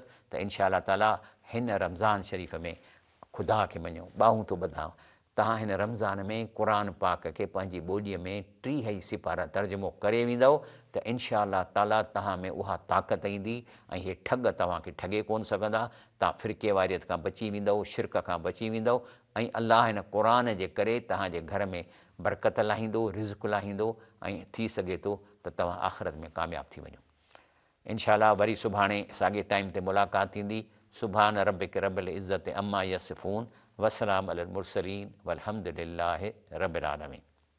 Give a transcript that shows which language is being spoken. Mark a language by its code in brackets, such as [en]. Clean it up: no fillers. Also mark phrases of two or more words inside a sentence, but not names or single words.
[sd] त [ar] إن شاء الله تعالى [sd] हिन रमज़ान शरीफ़ में ख़ुदा खे मञो, ॿाहूं थो ॿधां, तव्हां हिन रमज़ान में क़ुर पाक खे पंहिंजी ॿोलीअ में 30 सिपारा तर्जुमो करे वेंदव, त [ar] إن شاء الله تعالى [sd] तव्हां में उहा ताक़त ईंदी, ऐं इहे ठग तव्हांखे ठगे कोन सघंदा। तव्हां फ़िरके वारियत खां बची वेंदव, शिरक खां बची वेंदव, ऐं अलाह हिन क़ुर जे करे तव्हांजे घर में बरकत लाहींदो, रिज़्क़ लाहींदो, ऐं थी सघे थो त तव्हां आख़िरत में कामयाबु थी वञो। [ar] إن شاء الله [sd] वरी सुभाणे साॻे टाइम ते मुलाक़ात थींदी। [ar] سبحان ربك رب العزة عما يصفون، وسلام على المرسلين، والحمد لله رب العالمين.